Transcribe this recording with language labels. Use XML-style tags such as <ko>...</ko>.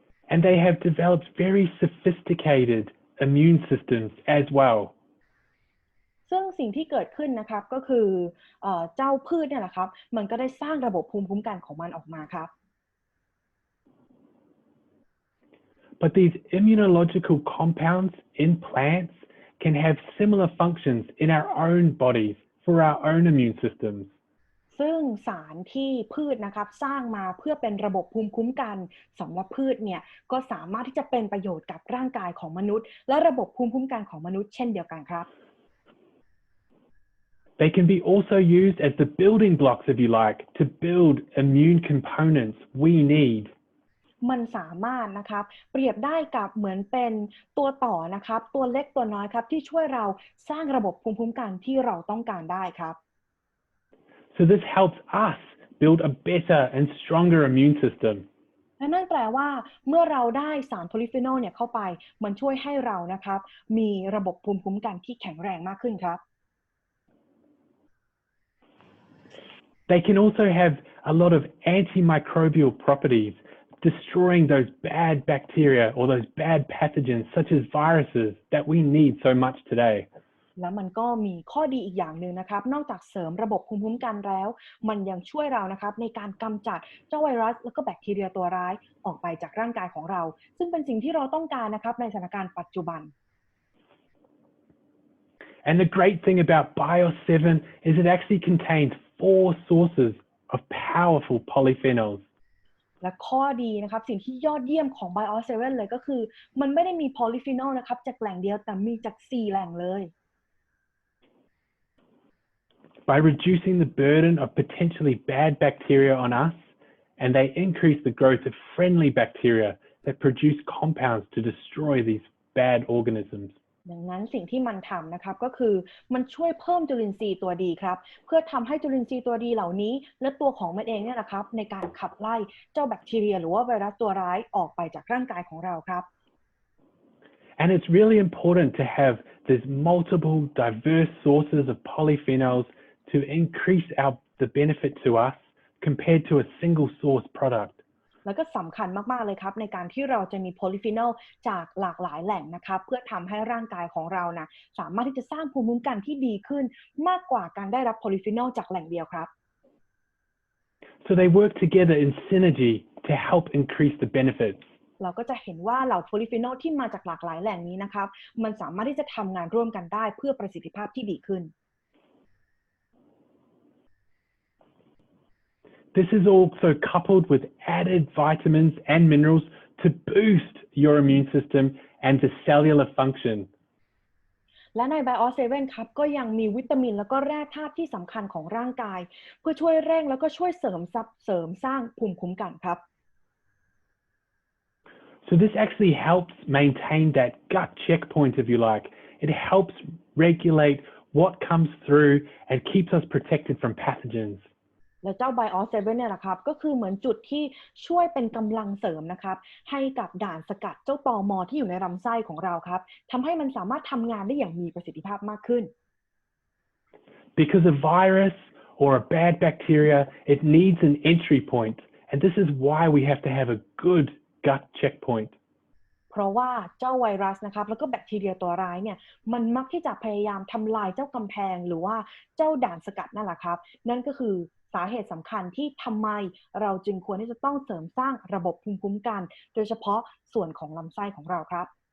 <en>And they have developed very sophisticated immune systems as well.</en> <th>ซึ่งสิ่งที่เกิดขึ้นนะครับก็คือเจ้าพืชเนี่ยแหละครับมันก็ได้สร้างระบบภูมิคุ้มกันของมันออกมาครับ</th> <en>But these immunological compounds in plants can have similar functions in our own bodies for our own immune systems.</en> <th>ซึ่งสารที่พืชนะครับสร้างมาเพื่อเป็นระบบภูมิคุ้มกันสำหรับพืชเนี่ยก็สามารถที่จะเป็นประโยชน์กับร่างกายของมนุษย์และระบบภูมิคุ้มกันของมนุษย์เช่นเดียวกันครับ</th> <en>They can be also used as the building blocks, if you like, to build immune components we need.</en> <th>มันสามารถนะครับเปรียบได้กับเหมือนเป็นตัวต่อนะครับตัวเล็กตัวน้อยครับที่ช่วยเราสร้างระบบภูมิคุ้มกันที่เราต้องการได้ครับ</th> <en>So this helps us build a better and stronger immune system.</en> <th>และนั่นแปลว่าเมื่อเราได้สารโพลีฟีนอลเนี่ยเข้าไปมันช่วยให้เรานะครับมีระบบภูมิคุ้มกันที่แข็งแรงมากขึ้นครับ</th> <en>They can also have a lot of antimicrobial properties, destroying those bad bacteria or those bad pathogens such as viruses that we need so much today.</en> <th>แล้วมันก็มีข้อดีอีกอย่างหนึ่งนะครับนอกจากเสริมระบบภูมิคุ้มกันแล้วมันยังช่วยเรานะครับในการกำจัดเจ้าไวรัสแล้วก็แบคทีเรียตัวร้ายออกไปจากร่างกายของเราซึ่งเป็นสิ่งที่เราต้องการนะครับในสถานการณ์ปัจจุบัน</th> <en>And the great thing about Bio7 is it actually contains 4 sources of powerful polyphenols.</en> <th>และข้อดีนะครับสิ่งที่ยอดเยี่ยมของ Bio7 เลยก็คือมันไม่ได้มีโพลีฟีนอลนะครับจากแหล่งเดียวแต่มีจาก4แหล่งเลย</th> <en>By reducing the burden of potentially bad bacteria on us, and they increase the growth of friendly bacteria that produce compounds to destroy these bad organisms.</en> <th>ดังนั้นสิ่งที่มันทำนะครับก็คือมันช่วยเพิ่มจุลินทรีย์ตัวดีครับเพื่อทำให้จุลินทรีย์ตัวดีเหล่านี้และตัวของมันเองเนี่ยนะครับในการขับไล่เจ้าแบคทีเรียหรือว่าไวรัสตัวร้ายออกไปจากร่างกายของเราครับ</th> <en>And it's really important to have these multiple diverse sources of polyphenols to increase the benefit to us compared to a single source product.</en> <th>แล้วก็สำคัญมากๆเลยครับในการที่เราจะมีโพลีฟีนอลจากหลากหลายแหล่งนะครับเพื่อทำให้ร่างกายของเรานะสามารถที่จะสร้างภูมิคุ้มกันที่ดีขึ้นมากกว่าการได้รับโพลีฟีนอลจากแหล่งเดียวครับ</th> <en>So they work together in synergy to help increase the benefits.</en> <th>เราก็จะเห็นว่าเหล่าโพลีฟีนอลที่มาจากหลากหลายแหล่งนี้นะครับมันสามารถที่จะทำงานร่วมกันได้เพื่อประสิทธิภาพที่ดีขึ้น</th> <en>This is also coupled with added vitamins and minerals to boost your immune system and the cellular function.</en> <th>และใน Bio7 ครับก็ยังมีวิตามินแล้วก็แร่ธาตุที่สำคัญของร่างกายเพื่อช่วยเร่งแล้วก็ช่วยเสริมสร้างภูมิคุ้มกันครับ</th> <en>So this actually helps maintain that gut checkpoint, if you like. It helps regulate what comes through and keeps us protected from pathogens.</en> <th>และเจ้า Bio7 เนี่ยแหละครับก็คือเหมือนจุดที่ช่วยเป็นกำลังเสริมนะครับให้กับด่านสกัดเจ้าตม. ที่อยู่ในลำไส้ของเราครับทำให้มันสามารถทำงานได้อย่างมีประสิทธิภาพมากขึ้น</th> <en>Because a virus or a bad bacteria, it needs an entry point. And this is why we have to have a good gut checkpoint.</en> <th>เพราะว่าเจ้าไวรัสนะครับแล้วก็แบคทีเรียตัวร้ายเนี่ยมันมักที่จะพยายามทำลายเจ้ากำแพงหรือว่าเจ้าด่านสกัดนั่นแหละครับนั่นก็คือสาเหตุสำคัญที่ทำไมเราจึงควรที่จะต้องเสริมสร้างระบบภูมิคุ้มกันโดยเฉพาะส่วนของลำไส้ของเราครับ</th>